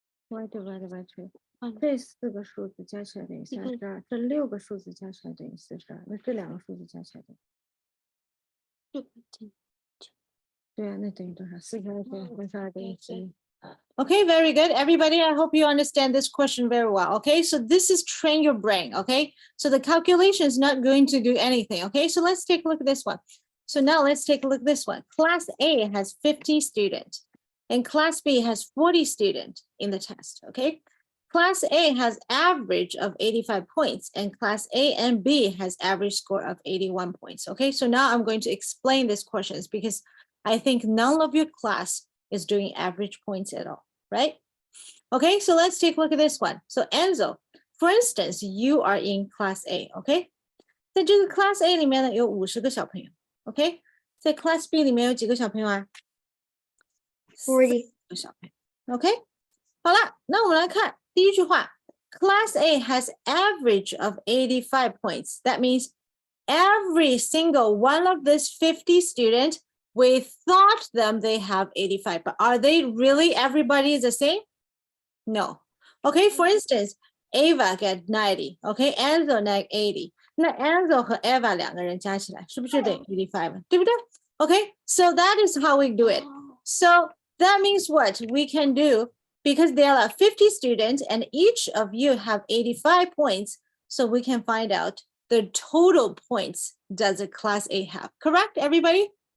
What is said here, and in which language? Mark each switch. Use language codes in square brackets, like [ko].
[en] Y divided by 2。嗯 [zh] 这4个数字加起来等于32，这6个数字加起来等于42，那这2个数字加起来等于，对啊，那等于多少？42减32等于11。 [en] Okay, very good. Everybody, I hope you understand this question very well. Okay, so this is train your brain. Okay, so the calculation is not going to do anything. Okay, so let's take a look at this one. So now let's take a look at this one. Class A has 50 students and class B has 40 students in the test. Okay, class A has average of 85 points and class A and B has average score of 81 points. Okay, so now I'm going to explain these questions because I think none of your class is doing average points at all, right? Okay, so let's take a look at this one. So Enzo, for instance, you are in class A, okay? [zh] 在这个 class A 里面呢，有50个小朋友 ，OK？ 在 class B 里面有几个小朋友啊？ [en] 40. [zh] 个小朋友 ，OK？好了，那我们来看第一句话 ， [en] Class A has average of 85 points. That means every single one of this 50 students, we thought them they have 85, but are they really everybody is the same? No. Okay, for instance, Ava get 90, okay, Enzo get 80. [zh] 那 Enzo 和 Eva 两个人加起来是不是等于85？对不对？ [en] Okay, so that is how we do it. So that means what we can do, because there are 50 students and each of you have 85 points, so we can find out the total points does a class A have. Correct, everybody?